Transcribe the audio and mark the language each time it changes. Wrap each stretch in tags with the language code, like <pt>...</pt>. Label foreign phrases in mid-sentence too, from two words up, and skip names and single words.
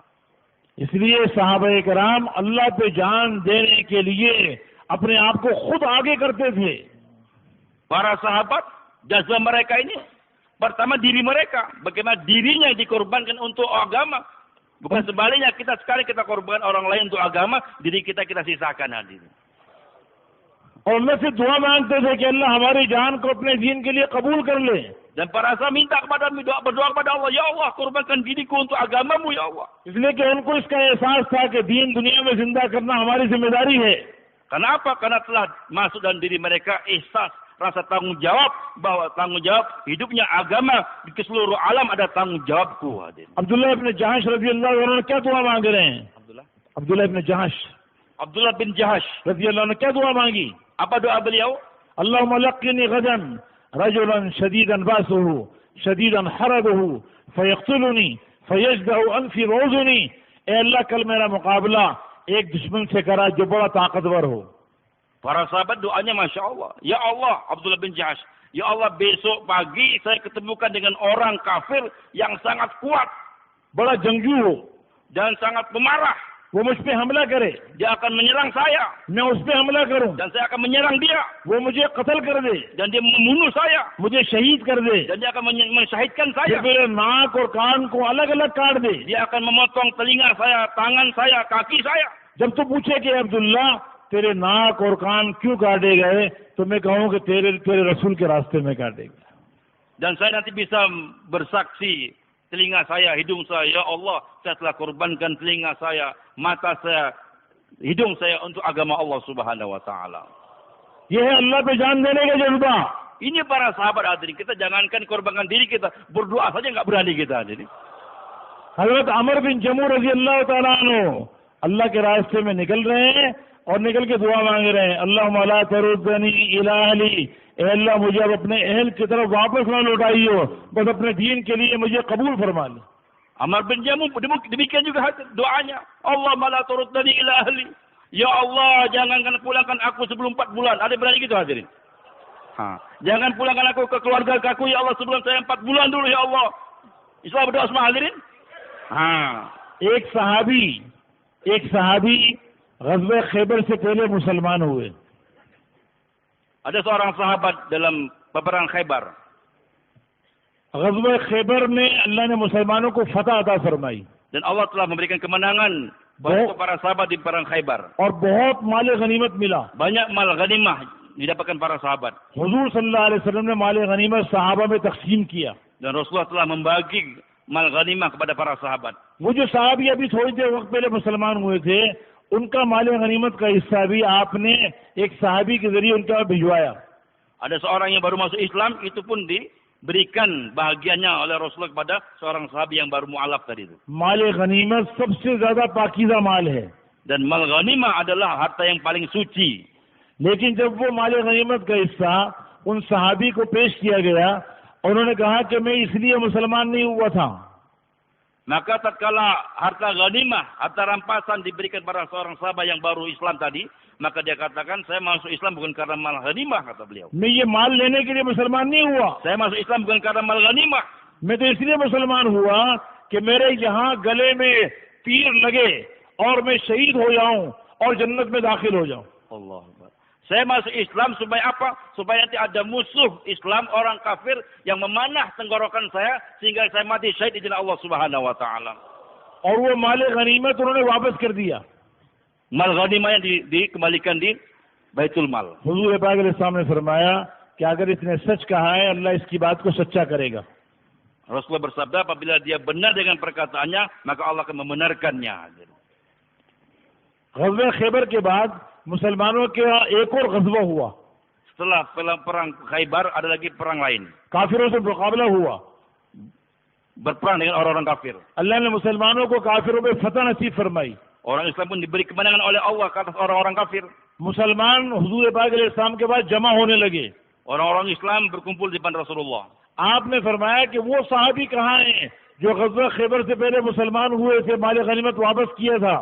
<hi>इसलिए सहाबा कराम अल्लाह पे जान देने के लिए अपने आप को खुद आगे करते थे.</hi> <id>Para sahabat, jazba mereka ini pertama diri mereka, bagaimana dirinya dikorbankan untuk agama. Bukan sebaliknya, kita sekali kita korbankan orang lain untuk agama, diri kita sisakan hadirin.</id> <hi>और अल्लाह से दुआ मांगते थे कि अल्लाह हमारी जान को अपने दीन के लिए कबूल कर ले.</hi> <id>Dan para sahabat minta berdoa kepada Allah, ya Allah, korbankan diriku untuk agamamu ya Allah.</id> <hi>इसलिए कि उनको इसका एहसास था कि दीन दुनिया में जिंदा करना हमारी जिम्मेदारी है.</hi> <id>Kenapa? Karena telah masuk dalam diri mereka ihsas, rasa tanggung jawab, bahwa tanggung jawab hidupnya agama di seluruh alam ada tanggung jawabku.</id> <hi>Abdullah ibn Jahash</hi> <ar>رضي الله عنه</ar> <hi>क्या दुआ मांग रहे हैं? Abdullah bin Jahash</hi> <ar>رضي الله عنه</ar> <hi>क्या दुआ मांगी?</hi> <id>Apa doa beliau?</id> <ar>اللهم لقني غدا رجلا شديدا بأسه شديدا حرده فيقتلني فيجدع أنفي وأذني.</ar> <hi>ए अल्लाह कल मेरा मुकाबला एक दुश्मन से करा जो बड़ा ताकतवर हो.</hi> <id>Para sahabat doanya Masya Allah. Ya Allah, Abdullah bin Jahash. Ya Allah, besok pagi saya ketemukan dengan orang kafir yang sangat kuat.</id> <hi>बड़ा जंगजू हो.</hi> <id>Dan sangat pemarah.</id> <hi>वो मुझ पे हमला करे.</hi> <id>Dia akan menyerang saya.</id> <hi>मैं उस पे हमला करूं.</hi> <id>Dan saya akan menyerang dia.</id> <hi>वो मुझे कत्ल कर दे.</hi> <id>Dan dia membunuh saya.</id> <hi>मुझे शहीद कर दे.</hi> <id>Dan dia akan mensyahidkan saya.</id> <hi>फिर मेरे नाक और कान को अलग अलग काट दे.</hi> <id>Dia akan memotong telinga saya, tangan saya, kaki saya.</id> <hi>जब तो पूछे कि अब्दुल्ला तेरे नाक और कान क्यों काटे गए, तो मैं कहूँ कि तेरे रसूल के रास्ते में काटे गए.</hi> <id>Dan saya nanti bisa bersaksi, telinga saya, hidung saya, ya Allah, saya telah korbankan telinga saya, mata saya, hidung saya untuk agama Allah</id> <ar>سبحانه وتعالى.</ar> <hi>ये है अल्लाह पे जान देने का जज्बा.</hi> <id>Ini para sahabat hadirin, kita jangankan korbankan diri kita, berdoa saja enggak berani kita hadirin.</id> <hi>हजरत अमर बिन जमू</hi> <ar>رضي الله تعالى عنه</ar> <hi>अल्लाह के रास्ते में निकल रहे हैं और निकल के दुआ मांग रहे हैं,</hi> <ar>اللهم لا تردني إلى أهلي,</ar> <hi>ए अल्लाह मुझे अब अपने अहल की तरफ वापस ना लौटाइयो, बस अपने दीन के लिए मुझे कबूल फरमा ले.</hi> <id>Amr bin Jamu demikian juga doanya,</id> <ar>اللهم لا تردني إلى أهلي,</ar> <id>ya Allah jangan pulangkan aku sebelum 4 bulan. Ada berani gitu hadirin? Jangan pulangkan aku ke keluarga aku ya Allah sebelum saya 4 bulan dulu ya Allah. Islam berdoa semua hadirin.</id> <hi>एक सहाबी ग़ज़वा खैबर से पहले मुसलमान हुए.</hi> <id>Ada seorang sahabat dalam peperangan Khaybar.</id> <hi>ग़ज़वा खैबर में अल्लाह ने मुसलमानों को फतह अता फरमाई.</hi> <id>Dan Allah telah memberikan kemenangan bantu para sahabat di perang Khaybar.</id> <hi>और बहुत माल गनीमत मिला।</hi> <id>Banyak mal ghanimah didapatkan para sahabat.</id> <hi>हुजूर</hi> <ar>صلى الله عليه وسلم</ar> <hi>ने माल गनीमत सहाबा में तकसीम किया।</hi> <id>Dan Rasulullah telah membagi mal ghanimah kepada para sahabat.</id> <hi>वो जो साहबी अभी थोड़ी देर वक्त पहले मुसलमान हुए थे, उनका माल गनीमत का हिस्सा भी आपने एक साहबी के जरिए उनका भिजवाया।</hi> <id>Ada seorang yang baru masuk Islam, itu pun diberikan bahagiannya oleh Rasulullah kepada seorang sahabi yang baru mu'alaf tadi itu.</id> <hi>माल गनीमत सबसे ज्यादा पाकीज़ा माल है।</hi> <id>Dan mal ghanimah adalah harta yang paling suci.</id> <hi>लेकिन जब वो माल गनीमत का हिस्सा उन सहाबी को पेश किया गया, उन्होंने कहा कि मैं इसलिए मुसलमान नहीं हुआ था।</hi> <id>Maka tatkala harta ghanimah, harta rampasan diberikan pada seorang sahabat yang baru Islam tadi, maka dia katakan, saya masuk Islam bukan karena mal ghanimah, kata beliau.</id> <hi>मैं ये माल लेने के लिए मुसलमान नहीं हुआ,</hi> <id>Saya masuk Islam bukan karena mal ghanimah.</id> <hi>मैं तो इसलिए मुसलमान हुआ कि मेरे यहाँ गले में तीर लगे और मैं शहीद हो जाऊं और जन्नत में दाखिल हो जाऊं।</hi> <ar>الله أكبر.</ar> <id>Saya masuk Islam supaya apa? Supaya nanti ada musuh Islam, orang kafir yang memanah tenggorokan saya sehingga saya mati syahid di jalan Allah</id> <ar>سبحانه وتعالى.</ar> <hi>और वो माल गनीमत उन्होंने वापस कर दिया।</hi> <id>Mal ghanimah yang dikembalikan di Baitul Mal.</id> <hi>हुजूर पाक अलैहिस्सलाम ने फरमाया कि अगर इसने सच कहा है, अल्लाह इसकी बात को सच्चा करेगा।</hi> <id>Rasulullah bersabda, apabila dia benar dengan perkataannya, maka Allah akan membenarkannya.</id> <hi>ग़ज़वा खैबर के बाद मुसलमानों के एक और ग़ज़वा हुआ।</hi> <id>Setelah perang Khaybar ada lagi perang lain.</id> <hi>काफिरों से मुकाबला हुआ।</hi> <id>Berperang dengan orang-orang kafir.</id> <hi>अल्लाह ने मुसलमानों को काफिरों पे फतह नसीब फरमाई।</hi> <id>Orang Islam pun diberi kemenangan oleh Allah ke atas orang-orang kafir.</id> <hi>मुसलमान हुजूर पाक अलैहिस्सलाम के बाद जमा होने लगे।</hi> <id>Orang-orang Islam berkumpul di depan Rasulullah.</id> <hi>आपने फरमाया कि वो साहबी कहाँ हैं जो ग़ज़वा खैबर से पहले मुसलमान हुए थे, माल गनीमत वापस किया था।</hi>